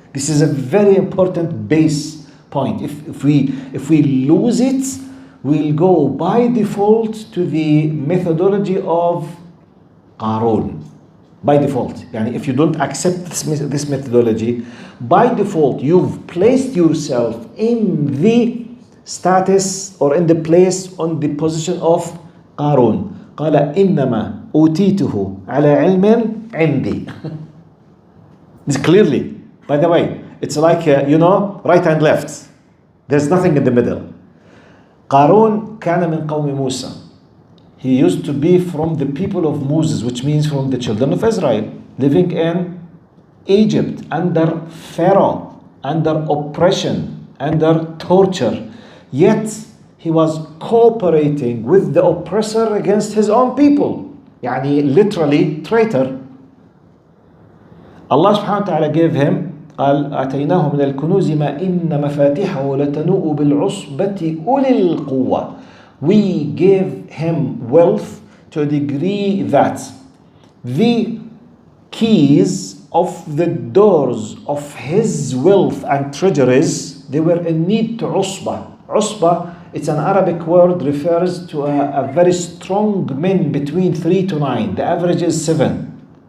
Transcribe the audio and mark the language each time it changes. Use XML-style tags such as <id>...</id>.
<en>This is a very important base point. If we lose it, we'll go by default to the methodology of Qarun. By default. Yani if you don't accept this methodology, by default you've placed yourself in the status or in the place, on the position of Qarun.</en> <ar>قال إنما أوتيته على علم عندي.</ar> <en>This clearly, by the way, it's like right and left. There's nothing in the middle.</en> <ar>Qarun كان من قوم موسى.</ar> <en>He used to be from the people of Moses, which means from the children of Israel, living in Egypt under Pharaoh, under oppression, under torture. Yet he was cooperating with the oppressor against his own people. Yani literally traitor. Allah subhanahu wa ta'ala gave him,</en> <ar>قال آتيناه من الكنوز ما إن مفاتحه لتنوء بالعصبة أولي القوة.</ar> <en>We gave him wealth to a degree that the keys of the doors of his wealth and treasuries, they were in need to usbah. Usbah, it's an Arabic word, refers to a very strong men between 3 to 9. The average is 7.</en>